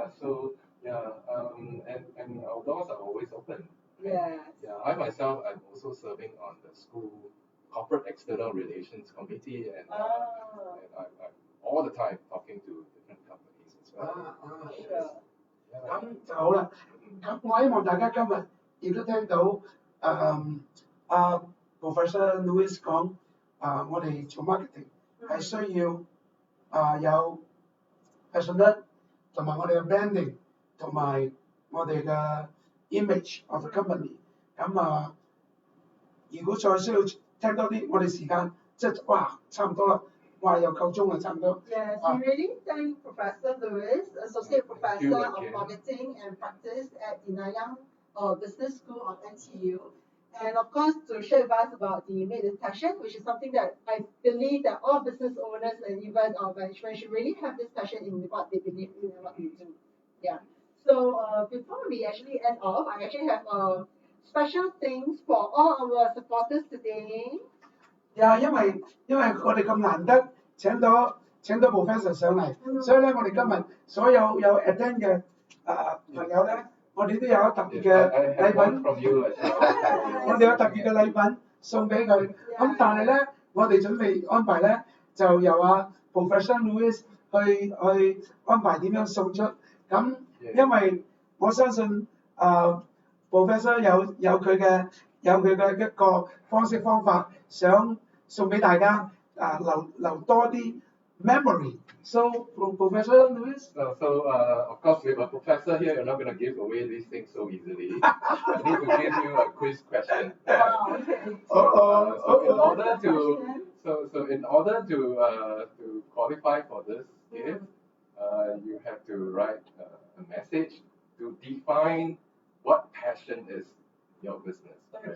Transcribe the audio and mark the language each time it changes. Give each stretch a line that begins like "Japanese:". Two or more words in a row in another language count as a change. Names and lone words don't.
English: So and our doors are always open. Yes. Yeah, I myself I'm also serving on the school corporate external relations committee, and I'm all the time talking to different companies as well. Sure.
Cantonese: 咁就好啦。咁我希望大家今日亦都聽到Professor Louis 講我哋做 marketing 係需要有 personal 同埋我哋嘅 branding 同埋我哋嘅
English: image of the company。
Cantonese: 咁如果再需要聽多啲，我哋時間即係哇差唔多啦，哇又夠鐘啦，差唔多。
English: Yes, we really thank Professor Louis, Associate Professor of Marketing and Practice at the Nanyang Business School of NTU. And of course, to share with us about the Made in Passion, which is something that I believe that all business owners and even management should really have this passion in what they believe in and what they do. Yeah. So before we actually end off, I actually have special things for all our supporters today.
Cantonese: 因為我哋咁難得請到 professor 上嚟，所以咧我哋今日所有attend 嘅朋友咧，我哋都有特別嘅禮品，我哋有特別嘅禮品送俾佢。咁但係咧，我哋準備安排咧，就由Professor Louis 去安排點樣送出。咁因為我相信Professor 有佢嘅一個方式方法，想送俾大家留多啲 memory.
English: So Professor Louis. So of course with a professor here, you're not going to give away these things so easily. I need to give you a quiz question. So in order to qualify for this gift, you have to write a message to define what passion is in your business, right?